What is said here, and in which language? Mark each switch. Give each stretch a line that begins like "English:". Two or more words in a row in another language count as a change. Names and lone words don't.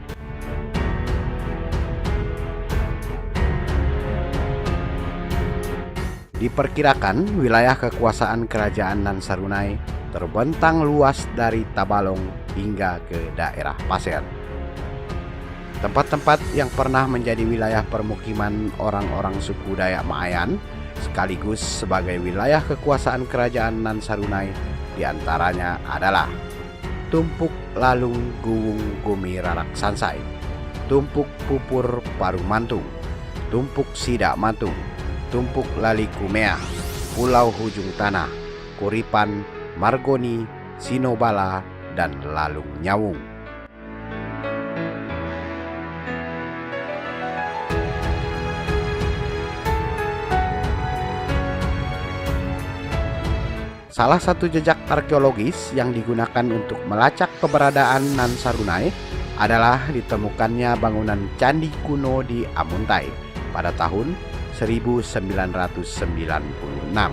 Indonesian: Diperkirakan wilayah kekuasaan kerajaan Nan Sarunai terbentang luas dari Tabalong hingga ke daerah Pasir. Tempat-tempat yang pernah menjadi wilayah permukiman orang-orang suku Dayak Maayan sekaligus sebagai wilayah kekuasaan kerajaan Nan Sarunai diantaranya adalah Tumpuk Lalung Guwung Gumi Rarak Sansai, Tumpuk Pupur Parumantung, Tumpuk Sidak Mantung, Tumpuk Lali Kumeah, Pulau Hujung Tanah, Kuripan, Margoni, Sinobala, dan Lalung Nyawung. Salah satu jejak arkeologis yang digunakan untuk melacak keberadaan Nan Sarunai adalah ditemukannya bangunan candi kuno di Amuntai pada tahun 1996.